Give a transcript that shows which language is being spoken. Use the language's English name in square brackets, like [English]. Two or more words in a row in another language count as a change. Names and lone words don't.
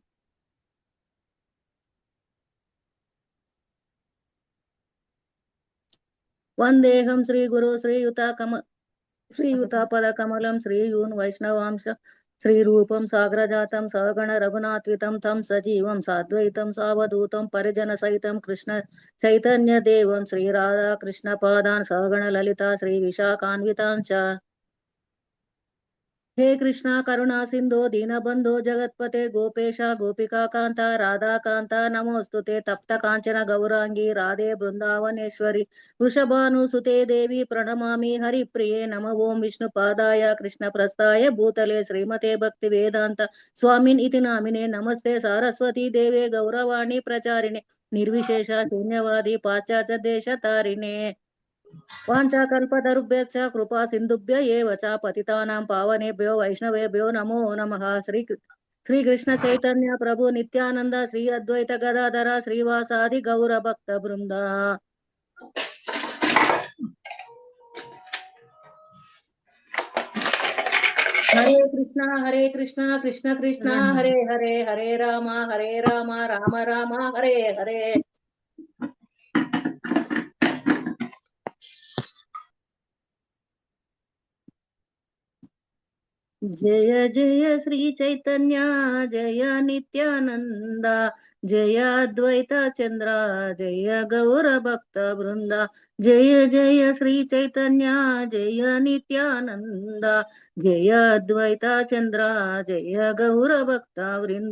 [Sanskrit] వందేహం శ్రీగురు శ్రీయుతాపదకమలం శ్రీయూన్ వైష్ణవాంశ శ్రీరూపం సాగ్రజాతం సగణ రఘునాథ్వితం తం సజీవం సాద్వైతం సావధూతం పరిజన సహితం కృష్ణ చైతన్య దేవం శ్రీరాధా కృష్ణ పాదాన్ సగణ లలిత శ్రీ విశాఖాన్వితాంచ. हे कृष्णा करुणा सिंधो दीनबंधो जगत्पते गोपेश गोपिका कांता राधा कांता नमोस्तुते तप्त कांचन गौरांगी राधे बृंदावनेश्वरी वृषभानुसुते देवी प्रणमामि हरिप्रिये नम ओं विष्णुपादाय कृष्णप्रस्थाय भूतले श्रीमते भक्ति वेदांत स्वामिन् इति नामिने नमस्ते सारस्वती देवे गौरवाणी प्रचारिणे निर्विशेष शून्यवादी पाश्चात्य देशतारिणे वाञ्छाकल्पतरुभ्यश्च कृपा सिन्धुभ्य एव च पतितानां पावनेभ्यो वैष्णवेभ्यो नमो नमः. श्रीकृष्ण चैतन्य प्रभु नित्यानंद श्री अद्वैत गदाधर श्रीवासादि गौर भक्त वृंद. हरे कृष्णा कृष्ण कृष्ण हरे हरे हरे राम राम राम हरे हरे. जय जय श्री चैतन्य जय नित्यानंद जय अद्वैत चंद्र जय गौर भक्त वृंद. जय जय श्री चैतन्य जय नित्यानंद जय अद्वैत चंद्र जय गौर भक्त वृंद.